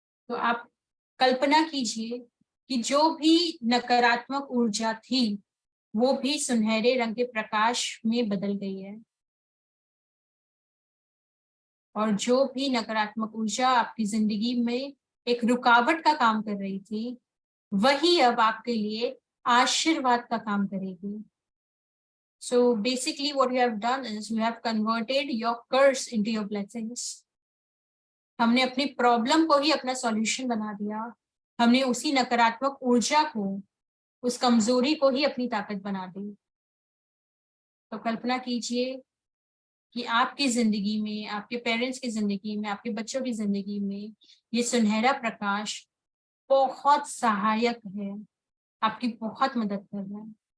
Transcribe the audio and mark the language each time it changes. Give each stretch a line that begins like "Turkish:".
Hindi: तो आप कल्पना कीजिए कि जो भी नकारात्मक ऊर्जा थी, वो भी सुनहरे रंग के प्रकाश में बदल गई है। और जो भी नकारात्मक ऊर्जा आपकी जिंदगी में एक रुकावट का काम कर रही थी, वही अब आपके लिए आशीर्वाद का काम करेगी।
English: So basically what you have done is you have converted your curse into your blessings.
Hindi: हमने अपनी प्रॉब्लम को ही अपना सॉल्यूशन बना दिया, हमने उसी नकारात्मक ऊर्जा को, उस कमजोरी को ही अपनी ताकत बना दी। तो कल्पना कीजिए कि आपकी जिंदगी में, आपके पेरेंट्स की जिंदगी में, आपके बच्चों की जिंदगी में ये सुनहरा प्रकाश बहुत सहायक है, आपकी बहुत मदद कर रहा है।